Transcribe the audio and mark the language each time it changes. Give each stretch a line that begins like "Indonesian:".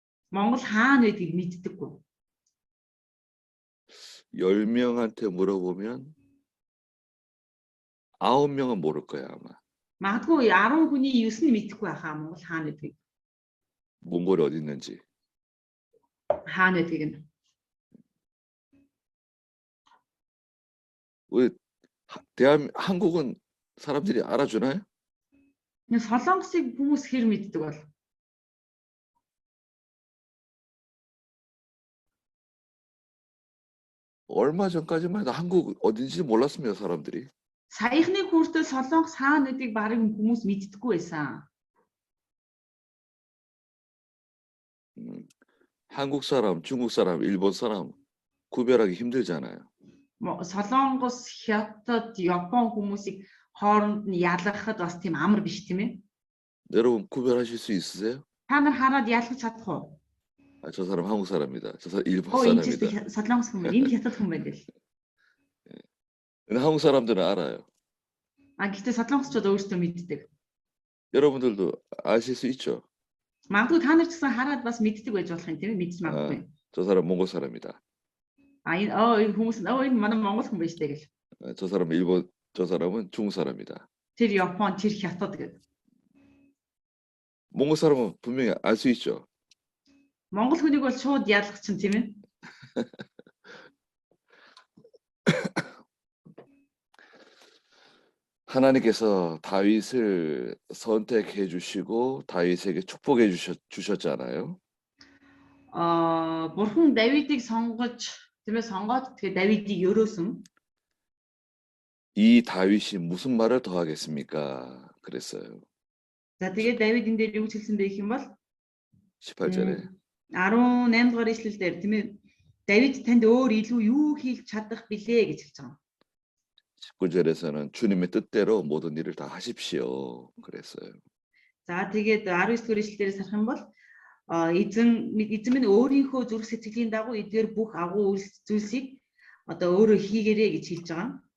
Mongolian: Монгол хаана байдгийг мэддэггүй.
Korean: 10명한테 물어보면 9명은 모를 거야, 아마.
Mongolian: Магадгүй 10 хүний 9 нь мэдэхгүй байхаа Монгол хаана байдгийг.
Korean: 몽골이 어디 있는지.
Mongolian: Хаана байдгийг нь.
Korean: 우리 한국은 사람들이 알아주나요?
Mongolian: Солонгосыг хүмүүс хэр мэддэг бол?
Korean: 얼마 전까지만 해도 한국 어딘지 몰랐습니다, 사람들이.
Mongolian: Саяхны хүртэл Солонгос хаана гэдгийг барыг хүмүүс мэддэггүй байсан.
Korean: 한국 사람, 중국 사람, 일본 사람 구별하기 힘들잖아요.
Mongolian: Солонгос, Хятад, Япон хүмүүсийг хооронд нь ялгахад бас тийм амар биш тийм ээ.
Korean: 여러분 구별하실 수 있으세요?
Mongolian: Та нар хараад ялгах чадах уу?
Korean: 저 사람 한국 사람이다. 저 사람 일본
Mongolian: Энэ
Korean: 사람이다.
Mongolian: Солонгос хүн, энэ Хятад хүн байдаг л.
Korean: 근데 한국 사람들은 알아요.
Mongolian: Гэхдээ Солонгосчууд өөрсдөө мэддэг.
Korean: 여러분들도 아실 수 있죠.
Mongolian: Магадгүй та нар ч гэсэн хараад бас мэддэг байж болох юм тийм ээ, мэдж магадгүй.
Korean: 저 사람 몽골 사람이다.
Mongolian: Энэ хүмүүс энэ манай монгол хүн байж тэгэл.
Korean: 저 사람 일본, 저 사람은 중국 사람이다.
Mongolian: Тэр Япон, тэр Хятад гэдэг.
Korean: 몽골 사람은 분명히 알 수 있죠.
Mongolian: Монгол хүнийг бол шууд ялгах чинь тийм ээ.
Korean: 하나님께서 다윗을 선택해 주시고 다윗에게 축복해 주셨잖아요.
Mongolian: Бурхан Давидыг сонгож, тийм ээ, сонгоод тэгээ Давидыг өрөөсөн.
Korean: 이 다윗이 무슨 말을 더 하겠습니까? 그랬어요.
Mongolian: За тэгээ Давид энэ дээр юу хэлсэн бэ гэх юм бол
Korean: 18절에
Mongolian: 18 дугаар ишлэлдэр тийм ээ, Давид танд өөр илүү юу хийх чадах билээ гэж хэлж байгаа.
Korean: 19절에서는 주님의 뜻대로 모든 일을 다 하십시오. 그랬어요.
Mongolian: За тэгээд 19 дугаар ишлэлдээс харах юм бол эзэн минь өөрийнхөө зүрх сэтгэлийн дагуу эдгээр бүх агуу зүйлсийг одоо өөрөө хийгээрэй гэж хэлж байгаа.